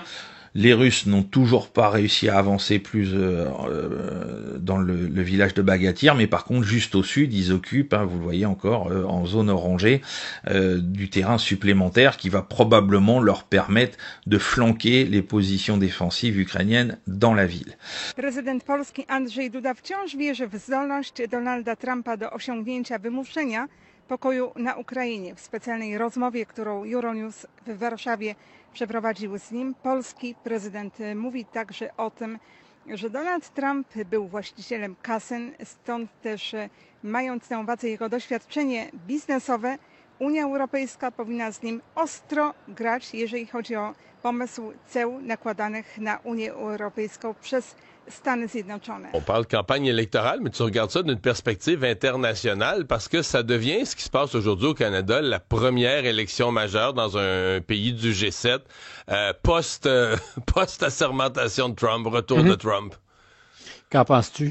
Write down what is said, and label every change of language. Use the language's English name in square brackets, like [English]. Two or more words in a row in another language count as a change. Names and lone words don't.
[French] Les Russes n'ont toujours pas réussi à avancer plus dans le village de Bagatyr, mais par contre, juste au sud, ils occupent, vous le voyez encore, en zone orangée, du terrain supplémentaire qui va probablement leur permettre de flanquer les positions défensives ukrainiennes dans la ville. [Polish] Prezydent Polski Andrzej Duda wciąż wierzy w zdolność Donalda Trumpa do osiągnięcia wymuszenia pokoju na Ukrainie. W specjalnej rozmowie, którą Euronews w Warszawie przeprowadził z nim, polski prezydent mówi także o tym, że Donald Trump był właścicielem kasyn, stąd też mając na uwadze jego doświadczenie biznesowe, Unia Europejska powinna z nim ostro grać, jeżeli chodzi o pomysł ceł nakładanych na Unię Europejską przez Stany Zjednoczone. [French] On parle campagne électorale, mais tu regardes ça d'une perspective internationale parce que ça devient ce qui se passe aujourd'hui au Canada, la première élection majeure dans un pays du G7 post-assermentation de Trump, retour de Trump. Qu'en penses-tu?